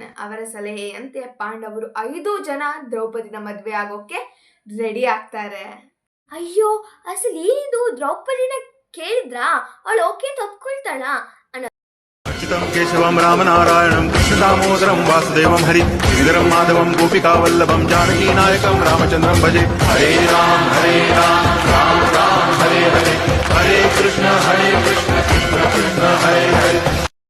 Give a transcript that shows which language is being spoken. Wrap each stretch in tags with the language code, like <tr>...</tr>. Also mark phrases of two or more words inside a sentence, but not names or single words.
<kn>ಅವರ ಸಲಹೆಯಂತೆ ಪಾಂಡವರು 5 ಜನ ದ್ರೌಪದಿನ ಮದುವೆ ಆಗೋಕೆ ರೆಡಿ ಆಗ್ತಾರೆ. ಅಯ್ಯೋ, ಅಸಲು ಏನಿದು, ದ್ರೌಪದಿನ ಕೇಳಿದ್ರಾ? ಅವಳು ಓಕೆ ತಪ್ಕೊಳ್ತಾಳ?</kn> <sa>ಕೇಶವಂ ರಾಮನಾರಾಯಣಂ ಕೃಷ್ಣ ದಾಮೋದರಂ ವಾಸುದೇವಂ ಹರಿ ಶ್ರೀಧರಂ ಮಾಧವಂ ಗೋಪಿಕಾ ವಲ್ಲಭಂ ಜಾನಕಿ ನಾಯಕಂ ರಾಮಚಂದ್ರಂ ಭಜೆ. ಹರೇ ರಾಮ ರಾಮ ರಾಮ ಹರೇ ಹರೇ, ಹರೇ ಕೃಷ್ಣ ಕೃಷ್ಣ ಕೃಷ್ಣ ಹರೇ ಹರೇ.</sa>